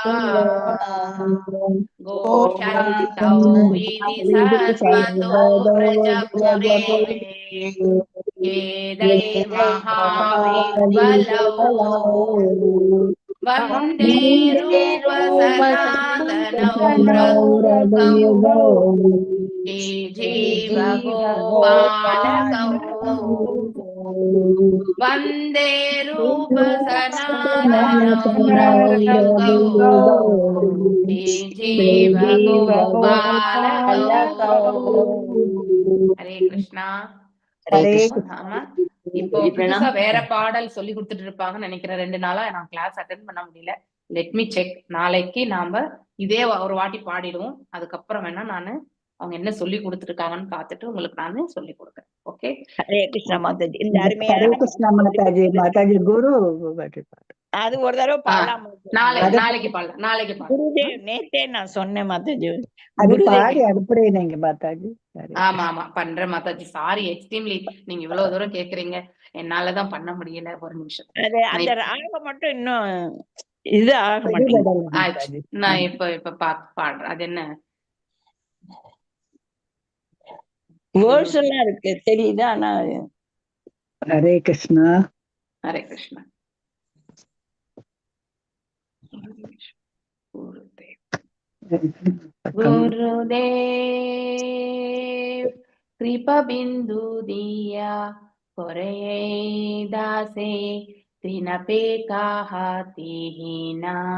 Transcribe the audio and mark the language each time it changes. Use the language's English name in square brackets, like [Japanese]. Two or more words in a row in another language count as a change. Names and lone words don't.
[Sanskrit] घोषन्तौ विधिसर्वतो व्रजपुरे महाविह्वलौ वन्दे रूप सनातनौ रघुयुगौ जीव गोपालकौ वन्दे रूप सनातनौ रघुयुगौ जीव गोपालकौ हरे कृष्णा हरे [Tamil] ஆமா இப்போ புதுசா வேற பாடல் சொல்லி கொடுத்துட்டு இருப்பாங்கன்னு நினைக்கிறேன். 2 நாளா நான் கிளாஸ் அட்டென்ட் பண்ண முடியல. [English] let me check. [Tamil] நாளைக்கு நாம இதே ஒரு வாட்டி பாடிடுவோம். அதுக்கப்புறம் வேணா நானு அவங்க என்ன சொல்லி கொடுத்துருக்காங்கன்னு பார்த்துட்டு உங்களுக்கு நானு சொல்லி கொடுக்குறேன். ஓகே, ஹரே கிருஷ்ணா மாதாஜி. இந்த हरे அருமையான कृष्णा माताजी माताजी गुरु அது ஒரு தடவை பாடலாம் நாளைக்கு பாடலாம். நாளைக்கு பாடலாம். குருதேவ் நேத்தே நான் சொன்னேன் மாதாஜி. அது குருதேவ் பாடி அனுப்புறீங்க மாதாஜி. ஆமா பண்றேன் மாதாஜி. [English] sorry extremely, [Tamil] நீங்க இவ்வளவு தூரம் கேக்குறீங்க, என்னாலதான் பண்ண முடியல. ஒரு நிமிஷம், அது அந்த ராகம் மட்டும் இன்னும் இது ஆக மாட்டேங்குது. நான் இப்ப பாடுறேன். அது என்ன வேர்ட்ஸ் எல்லாம் இருக்கு தெரியுது, ஆனா [Bangla] हरे कृष्णा হরে কৃষ্ণা গুরুদেব কৃপা বিন্দু দিয়া কোরে দাসে ত্রিণপে কহতী হী না।